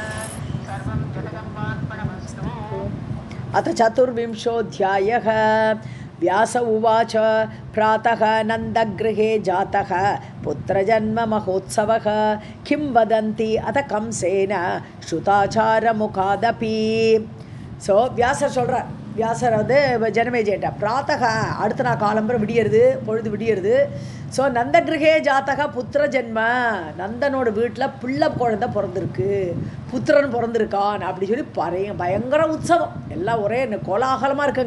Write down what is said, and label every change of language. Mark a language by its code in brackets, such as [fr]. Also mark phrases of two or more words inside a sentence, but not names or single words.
[sa] सर्वं जगदम्बार्पणमस्तु. अथ चतुर्विंशोऽध्यायः. व्यास उवाच प्रातः नन्दगृहे जातः पुत्रजन्ममहोत्सवः किं वदन्ति अथ कंसेन श्रुताचारमुखादपि. [ta] ஸோ வியாசர் சொல்கிறார். வியாசர் வந்து ஜனமேஜேட்ட பிராத்தக அடுத்த நாள் காலம்பரம் விடியறது, பொழுது விடியறது. ஸோ [sa] नन्दगृहे जातः पुत्र जन्म [ta] நந்தனோட வீட்டில் பிள்ளை குழந்தை பிறந்திருக்கு, புத்திரன் பிறந்திருக்கான் அப்படி சொல்லி பயங்கர உற்சவம், எல்லாம் ஒரே கோலாகலமாக இருக்குங்க.